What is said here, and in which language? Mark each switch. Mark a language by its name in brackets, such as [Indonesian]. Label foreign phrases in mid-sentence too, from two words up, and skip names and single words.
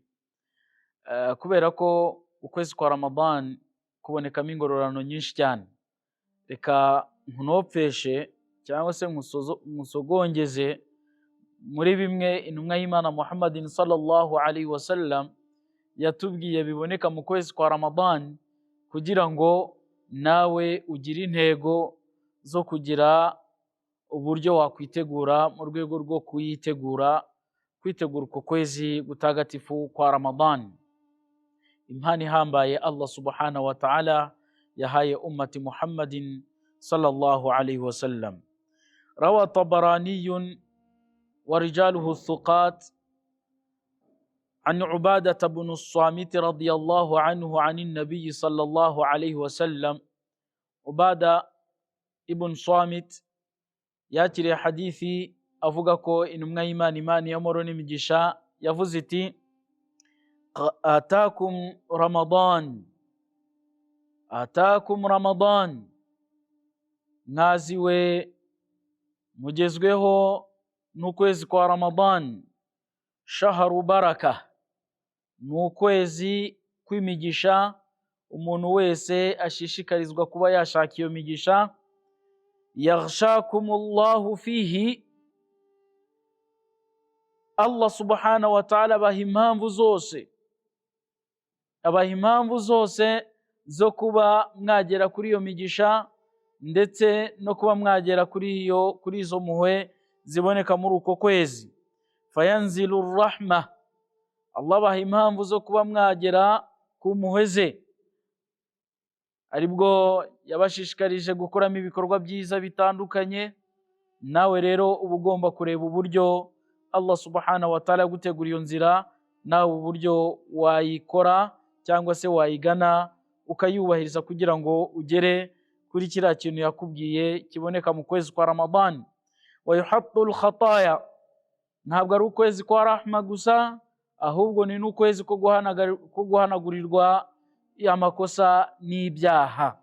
[Kinyarwanda] Kubera ko ukwezi kwa Ramadan kubonekamo ingororano nyinshi cyane, reka nkunopfeshe cyangwa se musogongeze muri bimwe intumwa y'Imana Muhammadin [Arabic] صلى الله عليه وسلم [Kinyarwanda] yatubwiye biboneka mu kwezi kwa Ramadan, kugira ngo nawe ugire intego zo kugira uburyo wakwitegura mu rwego rwo kwitegura uko kwezi gutagatifu kwa Ramadan. Impano ihambaye Allah [Arabic] سبحانه وتعالى [Kinyarwanda] yahaye ummati Muhammadin [Arabic] صلى الله عليه وسلم. رواه الطبراني ورجاله ثقات [Kinyarwanda] عن عبادة بن الصامت رضي الله عنه عن النبي صلى الله عليه وسلم. عبادة ابن صامت yakiriye hadithi avuga ko intumwa y'Imana, Imana y'amahoro n'imigisha, yavuze iti atakum Ramadan, mwaziwe mugezweho n'ukwezi kwa Ramadan, [Arabic] شهر بركة, [Kinyarwanda] n'ukwezi kw'imigisha, umuntu wese ashishikarizwa kuba yashaka iyo migisha. [Arabic] يغشاكم الله فيه, [Kinyarwanda] Allah [Arabic] سبحانه وتعالى [Kinyarwanda] abaha impamvu zose zo kuba mwagera kuri iyo migisha, ndetse no kuba mwagera kuri izo muhwe ziboneka muri uko kwezi. [Arabic] فينزل الرحمة, [Kinyarwanda] Allah abaha impamvu zo kuba mwagera ku mpuhwe ze, aribwo yabashishikarije gukoramo ibikorwa byiza bitandukanye. Nawe rero uba ugomba kureba uburyo Allah [Arabic] سبحانه وتعالى [Kinyarwanda] yagutegura iyo nzira, nawe uburyo wayikora cyangwa se wayigana ukayubahiriza kugira ngo ugere kuri kiriya kintu yakubwiye kiboneka mu kwezi kwa Ramadan. [Arabic] ويحط الخطايا, [Kinyarwanda] ntabwo ari ukwezi kwa rahma gusa, ahubwo ni n'ukwezi ko guhanagurirwa amakosa n'ibyaha.